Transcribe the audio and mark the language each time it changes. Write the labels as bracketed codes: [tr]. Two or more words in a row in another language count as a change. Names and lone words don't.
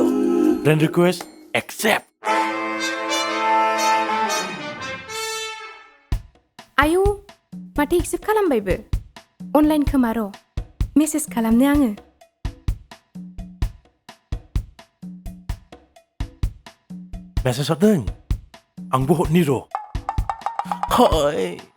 [en] Friend request accept. [brx] आयौ माथो एक्सेप्ट खालामबायबो अनलाइन खोमा र' मेसेज खालामनो आङो Message hoteng. Ang buhok ni ro. Hai.